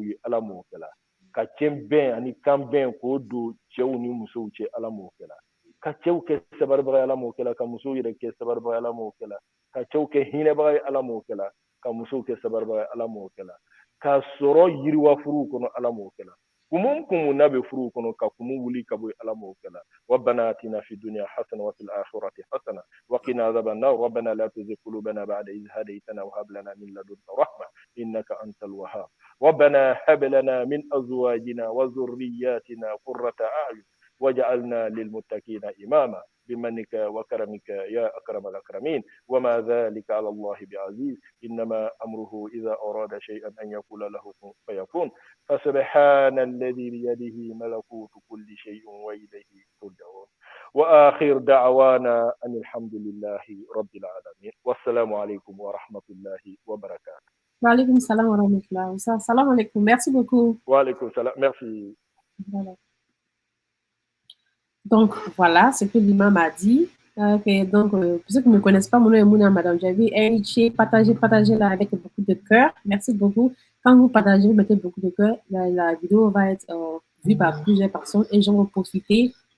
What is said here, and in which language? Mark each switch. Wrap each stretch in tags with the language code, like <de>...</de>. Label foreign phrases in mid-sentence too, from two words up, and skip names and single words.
<bm>ye ala m'o kɛ la ka cɛn bɛn ani kan bɛn k'o don cɛw ni musow cɛ ala m'o kɛ la ka cɛw kɛ sabaribaga ye ala m'o kɛ la ka musow yɛrɛ kɛ sabaribaga ye ala m'o kɛ la ka cɛw kɛ hinɛbaga ye ala m'o kɛ la ka musow kɛ sabaribaga ye ala m'o kɛ la ka sɔrɔ yiriwa furuw kɔnɔ ala m'o kɛ la kumu n'a bɛ furuw kɔnɔ ka kumu wuli ka bɔ ala m'o kɛ la</bm> <ar>ربنا آتنا في الدنيا حسنة وفي الآخرة حسنة وقنا عذاب النار ربنا لا تزغ قلوبنا بعد إذ هديتنا وهب لنا من لدنك رحمة إنك أنت الوهاب ربنا هب لنا من أزواجنا وذرياتنا قرة أعين وجعلنا للمتقين إماما بمنك وكرمك يا أكرم الأكرمين وما ذلك على الله بعزيز إنما أمره إذا أراد شيئا أن يقول له كن فيكون فسبحان الذي بيده ملكوت كل شيء وإليه ترجعون وآخر دعوانا أن الحمد لله رب العالمين والسلام عليكم ورحمة الله وبركاته. وعليكم السلام ورحمة الله. سلام عليكم.</ar> <fr>Merci beaucoup.</fr> <ar>وعليكم السلام. Merci.</ar> <fr>Voilà. Donc, voilà ce que l'imam a dit. Okay, donc, pour ceux qui ne me connaissent pas, mon nom est Mouna Madame Javi. Partagez là avec beaucoup de cœur. Merci beaucoup. Quand vous partagez, vous mettez beaucoup de cœur, la vidéo va être vue par plusieurs personnes et les gens vont profiter.</fr>